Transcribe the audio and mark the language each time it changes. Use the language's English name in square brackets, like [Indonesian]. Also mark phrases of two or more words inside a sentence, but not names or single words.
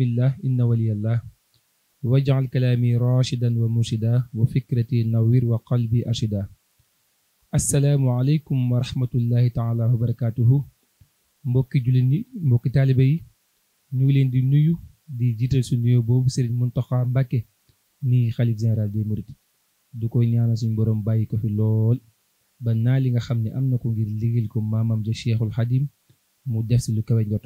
[Arabic] الله إن ولي الله واجعل كلامي راشدا ومرشدا وفكرتي نوير وقلبي أرشدا. السلام عليكم ورحمة الله تعالى وبركاته. [Wolof] mbokki jullit ñi mbokki taalibe yi ñu ngi leen di nuyu di jiital su nuyoo boobu Serigne Mountakha Mbacké ni xalif [French] général des mourides [Wolof] du koy ñaanal suñu borom bàyyi ko fi lool ba naa li nga xam ne am na ko ngir liggéeyal ko maamam ja Cheikhul Khadim mu def si lu kawe njortam.